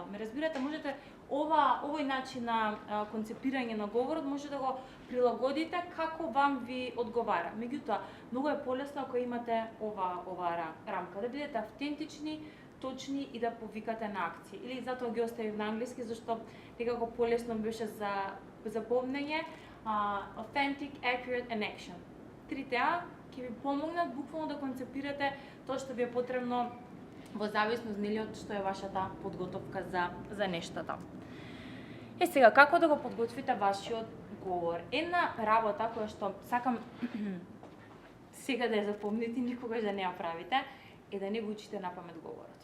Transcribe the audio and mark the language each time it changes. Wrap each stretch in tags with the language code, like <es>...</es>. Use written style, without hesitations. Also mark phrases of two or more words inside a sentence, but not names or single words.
<mk>Ме разбирате, можете овој начин на концепирање на говорот може да го прилагодите како вам ви одговара. Меѓутоа, многу е полесно ако имате ова рамка, да бидете автентични, точни и да повикате на акција. Или затоа ги оставив на англиски, зашто некако полесно беше за запомнење.</mk> <en>Authentic, accurate and action.</en> <mk>Трите А ќе ви помогнат буквално да концепирате тоа што ви е потребно во зависност од што е вашата подготовка за нештата. Сега, како да го подготвите вашиот говор? Една работа која што сакам сега да ја запомните, никогаш да не ја правите, е да не го учите напамет говорот.</mk>